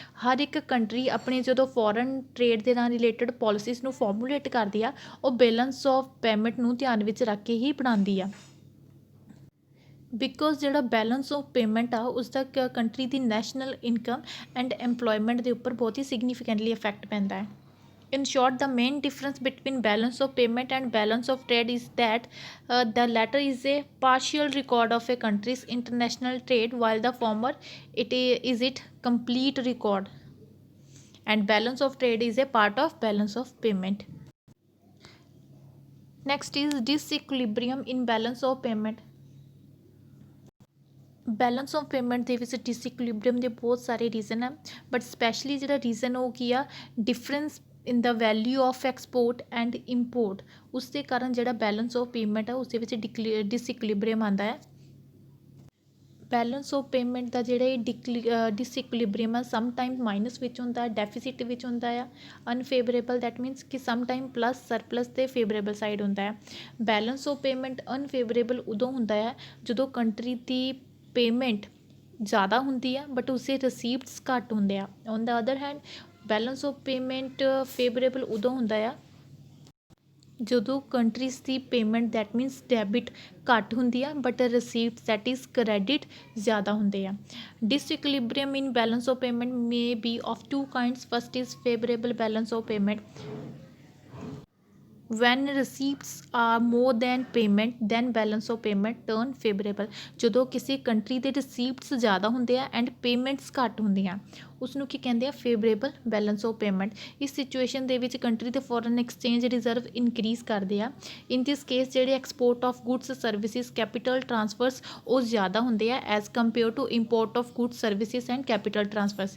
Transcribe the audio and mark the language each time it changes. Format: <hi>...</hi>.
<pa>ਹਰ ਇੱਕ ਕੰਟਰੀ ਆਪਣੀ ਜਦੋਂ ਫੋਰਨ ਟਰੇਡ ਦੇ ਨਾਲ ਰਿਲੇਟਡ ਪੋਲਿਸੀਜ਼ ਨੂੰ ਫਾਰਮੂਲੇਟ ਕਰਦੀ ਆ ਉਹ ਬੈਲੈਂਸ ਆਫ ਪੇਮੈਂਟ ਨੂੰ ਧਿਆਨ ਵਿੱਚ ਰੱਖ ਕੇ ਹੀ ਬਣਾਉਂਦੀ ਆ। ਬਿਕੋਜ਼ ਜਿਹੜਾ ਬੈਲੈਂਸ ਆਫ ਪੇਮੈਂਟ ਆ ਉਸਦਾ country ਦੀ national income and employment ਦੇ ਉੱਪਰ ਬਹੁਤ ਹੀ ਸਿਗਨੀਫਿਕੈਂਟਲੀ ਇਫੈਕਟ ਪੈਂਦਾ ਹੈ।</pa> <en>In short, the main difference between balance of payment and balance of trade is that the latter is a partial record of a country's international trade, while the former is it complete record. And balance of trade is a part of balance of payment. Next is disequilibrium in balance of payment.</en> <pa>Balance of payment ਦੇ ਵਿੱਚ ਡਿਸਇਕੁਲਿਬਰੀਅਮ ਦੇ ਬਹੁਤ ਸਾਰੇ reason ਹੈ, but specially ਜਿਹੜਾ reason ਉਹ ਕੀ ਆ,</pa> <en>Difference in the value of export and import.</en> <pa>ਉਸ ਦੇ ਕਾਰਨ ਜਿਹੜਾ ਬੈਲੈਂਸ ਆਫ ਪੇਮੈਂਟ ਹੈ ਉਸ ਦੇ ਵਿੱਚ ਡਿਸਇਕੁਲਿਬਰੀਅਮ ਆਉਂਦਾ ਹੈ। ਬੈਲੈਂਸ ਆਫ ਪੇਮੈਂਟ ਦਾ ਜਿਹੜਾ ਇਹ ਡਿਸਇਕੁਲਿਬਰੀਅਮ ਆ, ਸਮ ਟਾਈਮ ਮਾਈਨਸ ਵਿੱਚ ਹੁੰਦਾ, ਡੈਫੀਸਿਟ ਵਿੱਚ ਹੁੰਦਾ ਆ, ਅਨਫੇਵਰੇਬਲ ਦੈਟ ਮੀਨਸ ਕਿ ਸਮ ਟਾਈਮ ਪਲੱਸ ਸਰਪਲਸ ਅਤੇ ਫੇਵਰੇਬਲ ਸਾਈਡ ਹੁੰਦਾ ਹੈ। ਬੈਲੈਂਸ ਆਫ ਪੇਮੈਂਟ ਅਨਫੇਵਰੇਬਲ ਉਦੋਂ ਹੁੰਦਾ ਹੈ ਜਦੋਂ ਕੰਟਰੀ ਦੀ ਪੇਮੈਂਟ ਜ਼ਿਆਦਾ ਹੁੰਦੀ ਆ ਬਟ ਉਸਦੇ ਰਸੀਪਟਸ ਘੱਟ ਹੁੰਦੇ ਆ।</pa> <en>on the other hand</en> <pa>balance of payment favourable ਉਦੋਂ ਹੁੰਦਾ ਆ ਜਦੋਂ countries ਦੀ payment that means debit ਘੱਟ ਹੁੰਦੀ ਆ ਬਟ ਰਸੀਪਟ ਦੈਟ ਇਜ਼ ਕ੍ਰੈਡਿਟ ਜ਼ਿਆਦਾ ਹੁੰਦੇ ਆ।</pa> <en>Disequilibrium in balance of payment may be of two kinds. First is favourable balance of payment. when receipts are more than payment then balance of payment turn favorable।</en> <pa>ਜਦੋਂ ਕਿਸੇ country ਦੇ ਰਸੀਪਟਸ ਜ਼ਿਆਦਾ ਹੁੰਦੇ ਆ and payments ਘੱਟ ਹੁੰਦੀਆਂ ਉਸਨੂੰ ਕੀ ਕਹਿੰਦੇ ਆ, ਫੇਵਰੇਬਲ ਬੈਲੈਂਸ ਆਫ ਪੇਮੈਂਟ। ਇਸ ਸਿਚੁਏਸ਼ਨ ਦੇ ਵਿੱਚ ਕੰਟਰੀ ਦੇ ਫੋਰਨ ਐਕਸਚੇਂਜ ਰਿਜ਼ਰਵ ਇਨਕਰੀਜ਼ ਕਰਦੇ ਆ।</pa> <en>in this case ਜਿਹੜੇ export of goods services capital transfers</en> <pa>ਉਹ ਜ਼ਿਆਦਾ ਹੁੰਦੇ ਆ</pa> <en>As compare to import of goods services and capital transfers.</en>